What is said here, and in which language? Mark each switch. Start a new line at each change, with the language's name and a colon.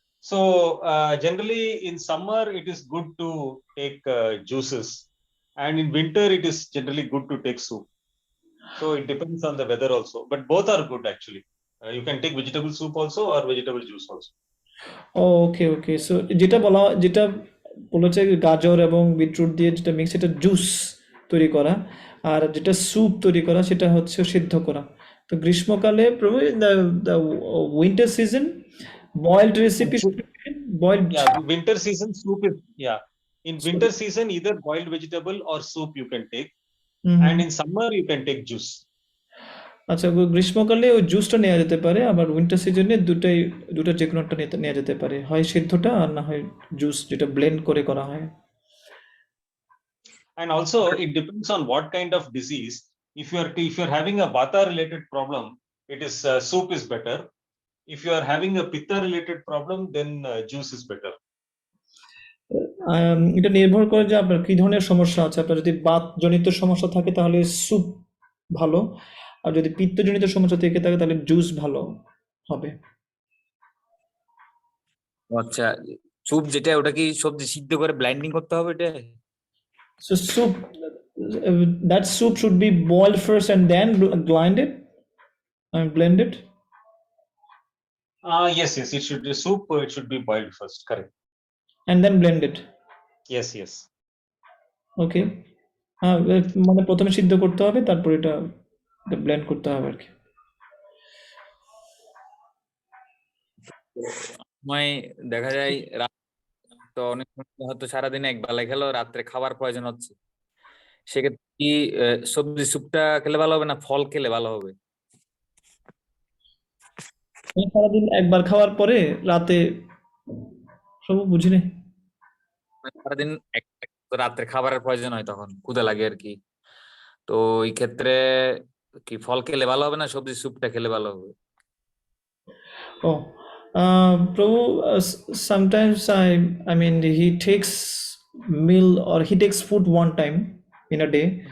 English: So generally in summer it is good to take juices, and in winter it is generally good to take soup. So it depends on the weather also, but both are good actually. You can take vegetable soup also or vegetable juice also. Okay.
Bangla: So যেটা বলেছে গাজর এবং beetroot দিয়ে যেটা mix, এটা juice তৈরি করা, আর যেটা স্যুপ তৈরি করা সেটা হচ্ছে সিদ্ধ করা। তো গ্রীষ্মকালে
English: the winter season boiled recipe boiled. Yeah, winter season soup is, yeah. In winter season either boiled vegetable or soup you can take, and in summer you can take juice.
Bangla: আচ্ছা, গ্রীষ্মকালে ওই জুসটা নেওয়া যেতে পারে, আবার উইন্টার সিজনে দুটা যে কোনো একটা নেওয়া যেতে পারে, হয় সিদ্ধটা আর না হয় জুস যেটা ব্লেন্ড করে করা হয়।
English: And also it depends on what kind of disease. If you're having a Vata related problem, it is soup is better. If you are having a Pitta related problem, then juice is better.
Bangla: এটা নির্ভর করে যে আপনার কি ধরনের সমস্যা আছে। আপনার যদি বাতজনিত সমস্যা থাকে তাহলে স্যুপ ভালো, আর যদি পিত্তজনিত সমস্যা থেকে থাকে তাহলে জুস ভালো হবে। আচ্ছা, স্যুপ যেটা ওটা কি সবজি সিদ্ধ করে ব্লাইন্ডিং করতে হবে এটা?
English: So soup, that soup should be boiled first and then blended and blended. Yes, it should be soup. It should be boiled first. Correct. And then blended. Yes, yes.
Bangla: ওকে, মানে প্রথমে সিদ্ধ করতে হবে, তারপর এটা ব্লেন্ড করতে হবে আর কি। সময় দেখা যায় তো অনেক সময় হয়তো সারাদিনে এক বেলা খেলো, রাত্রে খাবার প্রয়োজন হচ্ছে, সেক্ষেত্রে কি সবজি স্যুপটা খেলে ভালো হবে না ফল খেলে ভালো হবে? সারাদিন একবার খাওয়ার পরে রাতে সব বুঝিনি। সারাদিন রাত্রে খাবারের প্রয়োজন হয়, তখন ক্ষুধা লাগে আর কি, তো এই ক্ষেত্রে কি ফল খেলে ভালো হবে না সবজি স্যুপটা খেলে ভালো হবে?
English: Oh, Prabhu, sometimes I mean, he takes meal or he takes food one time in a day.